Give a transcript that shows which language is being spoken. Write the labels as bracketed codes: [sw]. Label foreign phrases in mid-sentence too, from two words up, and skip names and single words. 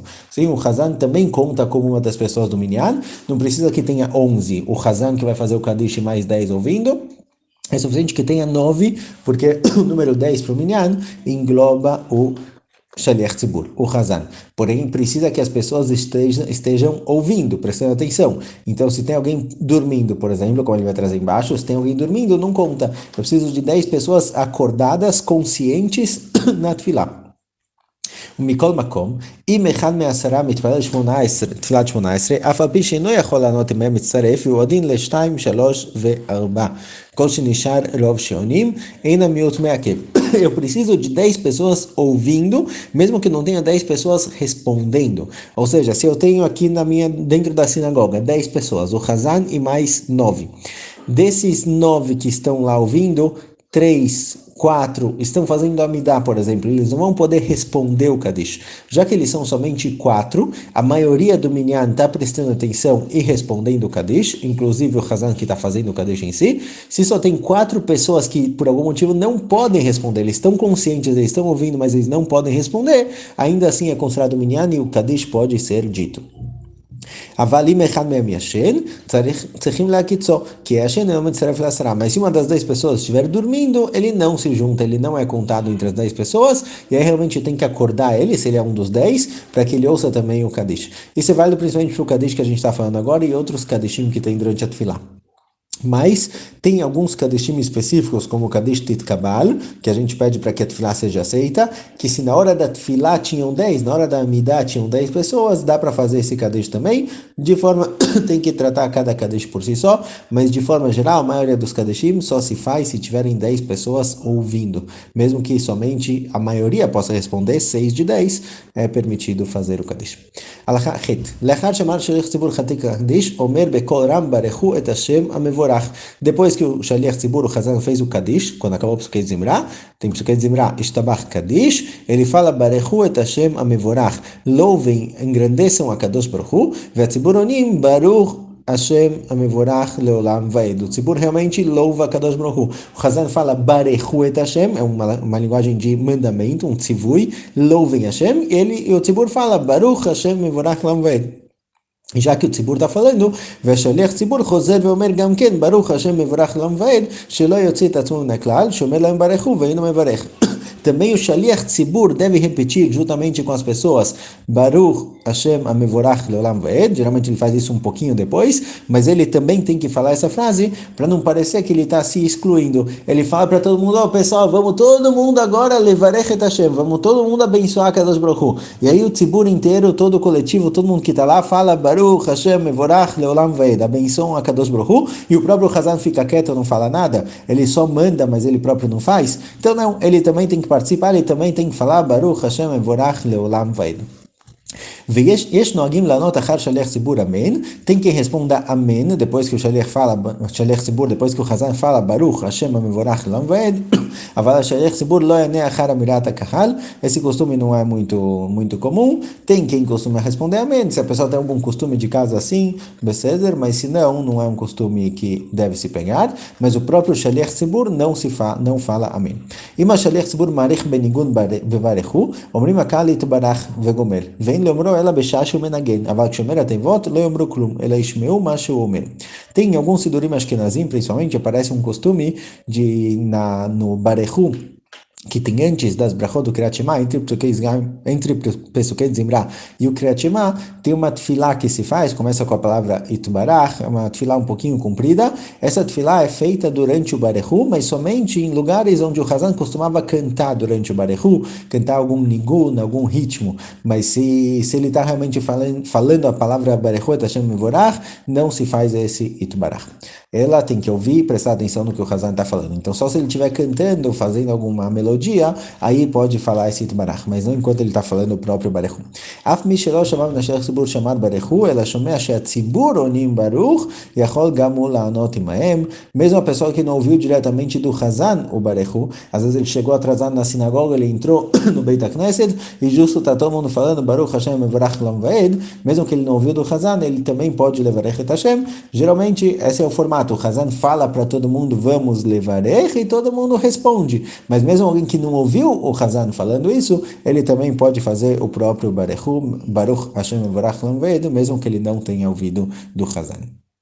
[pt] Sim, o Hazan também conta como uma das pessoas do minyan, não precisa que tenha 11, o Hazan que vai fazer o Kadish mais 10 ouvindo, é suficiente que tenha 9, porque o número 10 para o minyan engloba o [he] שליח ציבור, [pt] o Hazan. Porém, precisa que as pessoas estejam ouvindo, prestando atenção. Então, se tem alguém dormindo, por exemplo, como ele vai trazer embaixo, se tem alguém dormindo, não conta. Eu preciso de 10 pessoas acordadas, conscientes na tefilá. [he] ומכל מקום, אם אחד מ10 מתפלל תפילת 18, אף על פי שאינו יכול לענות אם הם מצטרף, הוא עדין ל2, 3 ו4. כל שנשאר רוב שעונים, אין המיעוט מעכב. [pt] Eu preciso de 10 pessoas ouvindo, mesmo que não tenha 10 pessoas respondendo. Ou seja, se eu tenho aqui dentro da sinagoga 10 pessoas, o Hazan e mais 9. Desses 9 que estão lá ouvindo, 3, 4 estão fazendo Amidá, por exemplo, eles não vão poder responder o Kadish. Já que eles são somente 4, a maioria do Minyan está prestando atenção e respondendo o Kadish, inclusive o Hazan que está fazendo o Kadish em si. Se só tem 4 pessoas que por algum motivo não podem responder, eles estão conscientes, eles estão ouvindo, mas eles não podem responder, ainda assim é considerado Minyan e o Kadish pode ser dito. [he] אבל אם אחד מהם ישן, צריכים להקיצו, כי הישן אינו מצטרף ל10. [pt] Mas se uma das 10 pessoas estiver dormindo, ele não se junta, ele não é contado entre as 10 pessoas, e aí realmente tem que acordar ele, se ele é um dos 10, para que ele ouça também o Kadish. Isso é válido principalmente para o Kadish que a gente está falando agora e outros Kadishim que tem durante a Tefilá. Mas tem alguns Kadishim específicos, como o Kadish Titkabal, que a gente pede para que a Tefilá seja aceita, que se na hora da Tefilá tinham 10, na hora da Amidá tinham 10 pessoas, dá para fazer esse Kadish também, de forma, tem que tratar cada Kadish por si só, mas de forma geral, a maioria dos Kadishim só se faz se tiverem 10 pessoas ouvindo, mesmo que somente a maioria possa responder, 6 de 10 é permitido fazer o Kadish. [he] הלכה ח, לאחר שאמר שליח ציבור חתיק הקדיש, אומר בקול רם ברכו את השם המבורך. [pt] Depois que o [he] שליח ציבור, [pt] o Hazan, fez o Kadish, quando acabou o Psuket Zimra, tem Psuket Zimra, Ishtabach Kadish, ele fala, [he] ברכו את השם המבורך, [pt] louvem, engrandeçam a [he] קדוש ברוך הוא, וציבור עונים, ברוך השם המבורך לעולם ועד. [pt] O Tzibur realmente louva a [he] קדוש ברוך הוא. [pt] O Hazan fala, [he] ברכו את השם, [pt] é uma linguagem de mandamento, um tzivui, louvem Hashem, e o Tzibur fala, [he] ברוך השם המבורך לעולם ועד. [pt] Já que o Tzibur está falando, [he] ושליח ציבור חוזר ואומר גם כן, ברוך השם מברך לעולם ועד, שלא יוציא את עצמו מן הכלל, שאומר להם ברכו ואינו מברך. [pt] Também o [he] שליח ציבור [pt] deve repetir juntamente com as pessoas [he] ברוך השם המבורך לעולם ועד. [pt] Geralmente ele faz isso um pouquinho depois, mas ele também tem que falar essa frase para não parecer que ele está se excluindo. Ele fala para todo mundo, pessoal, vamos todo mundo agora [he] לברך את השם, [pt] vamos todo mundo abençoar [he] קדוש ברוך הוא. [pt] E aí o Tzibur inteiro, todo o coletivo, todo mundo que está lá fala [he] ברוך השם המבורך לעולם ועד, [pt] abençoam a [he] קדוש ברוך הוא, [pt] e o próprio Hazan fica quieto, não fala nada, ele só manda, mas ele próprio não faz. Então não, ele também tem que participar, ele também tem que falar [he] ברוך השם המבורך לעולם ועד. ויש נוהגים לענות אחר שליח ציבור אמן, [pt] tem que responder amém depois que o [he] שליח ציבור, [pt] depois que o Hazan fala [he] ברוך השם המבורך לעולם ועד, אבל השליח ציבור לא יענה אחר אמירת הקהל. [pt] Esse costume não é muito comum, tem quem costuma responder amém, se a pessoa tem algum costume de casa assim, בסדר, mas se não é um costume que deve se pegar, mas o próprio [he] שליח ציבור [pt] não fala amém. [he] אם השליח ציבור מעריך בניגון בברכו, אומרים הקהל יתברך וגומר, ואין לאומרו אלא בשעה שהוא מנגן, אבל כשאומר התיבות לא יאמרו כלום, אלא ישמעו מה שהוא אומר. [pt] Tem alguns sidurim ashkenazim, principalmente, aparece um costume no Barechu, que tem antes das brachot do Kriyat Shema, entre Pesukei Zimra e o Kriyat Shema, tem uma tefilá que se faz, começa com a palavra Itbarach, é uma tefilá um pouquinho comprida. Essa tefilá é feita durante o Barechu, mas somente em lugares onde o Hazan costumava cantar durante o Barechu, cantar algum nigun, algum ritmo. Mas se ele está realmente falando a palavra [he] ברכו את השם מבורך, [pt] não se faz esse Itbarach. ela tem que ouvir e prestar atenção no que o Hazan está falando. Então, só se ele estiver cantando, fazendo alguma melodia, aí pode falar esse Barach, mas não enquanto ele está falando o próprio Barechu. [he] אף מי שלא שמע משליח ציבור שעמד ברכו, אלא שומע שהציבור עונים ברוך, יכול גם הוא לענות עמהם. [pt] Mesmo a pessoa que não ouviu diretamente do Hazan, o Barechu, às vezes ele chegou atrasado na sinagoga, ele entrou no [he] בית הכנסת, [pt] e justo está todo mundo falando [he] ברוך השם מבורך לעולם ועד, [pt] mesmo que ele não ouviu do Hazan, ele também pode [he] לברך את השם. [pt] Geralmente, esse é o formato. O Hazan fala para todo mundo, vamos levarech, e todo mundo responde. Mas mesmo alguém que não ouviu o Hazan falando isso, ele também pode fazer o próprio [he] ברוך השם מבורך לעולם ועד, [pt] mesmo que ele não tenha ouvido do Hazan.